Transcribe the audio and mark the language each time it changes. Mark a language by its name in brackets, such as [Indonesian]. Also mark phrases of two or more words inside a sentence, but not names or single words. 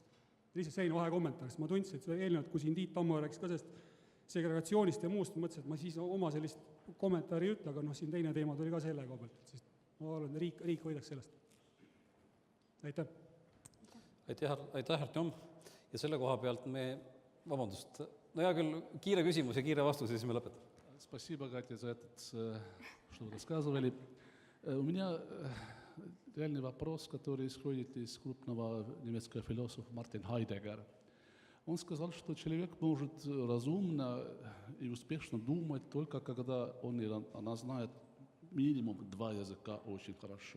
[Estonian] Lihtsalt selline vahekommentaar, sest ma tundsin, et eelnevalt, kui siin Tiit Tammo rääkis ka sellest segregatsioonist ja muust, mõtlesin, et ma siis oma sellist kommentaari ei ütle, aga siin teine teema tuli ka selle koha pealt, sest ma arvan, et riik võidaks sellest. Aitäh! Aitäh, Artjom! Ja selle koha pealt vabandust, no hea küll, kiire küsimus ja kiire vastus, ja siis me lõpetame. [Russian] Спасибо, Катя, за это, что вы рассказывали. У меня реальный вопрос, который исходит из крупного немецкого философа Мартин Хайдеггер. Он сказал, что человек может разумно и успешно думать только когда он или она знает минимум 2 языка очень хорошо.